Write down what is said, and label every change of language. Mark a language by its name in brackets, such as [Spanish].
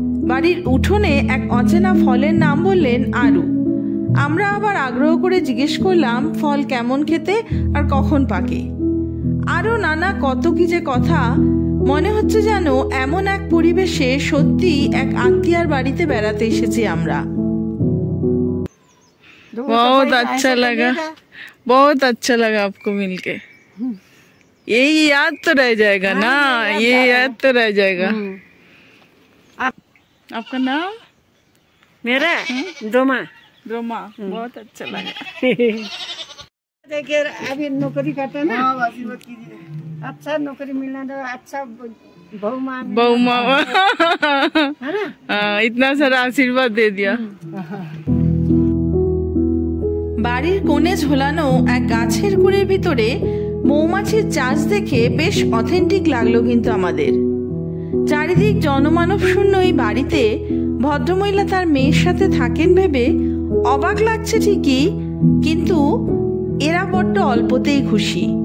[Bangla] বাড়ির উঠোনে এক অচেনা ফলের নাম বললেন আরু। আমরা আবার আগ্রহ করে জিজ্ঞেস করলাম ফল কেমন খেতে আর কখন পাকে। আরো নানা কত কি যে কথা। মনে হচ্ছে যেন এমন এক পরিবেশে সত্যি এক আত্মীয়ার বাড়িতে বেড়াতে এসেছি আমরা। [Hindi] बहुत अच्छा लगा, बहुत अच्छा लगा आपको मिलके। यही याद तो रह जाएगा ना, ये याद तो रह जाएगा। आपका नाम? मेरा डोमा। रोमा, बहुत अच्छा लगा। देखिए अभी नौकरी करते ना, अच्छा नौकरी मिलना तो अच्छा बहू माँ इतना सारा आशीर्वाद दे दिया। [Bangla] বাড়ির কোণে ঝোলানো এক গাছের গুড়ের ভিতরে মৌমাছির চাষ দেখে বেশ অথেন্টিক লাগলো কিন্তু আমাদের। চারিদিক জনমানব শূন্য এই বাড়িতে ভদ্রমহিলা তার মেয়ের সাথে থাকেন ভেবে অবাক লাগছে ঠিকই, কিন্তু এরা বড্ড অল্পতেই খুশি।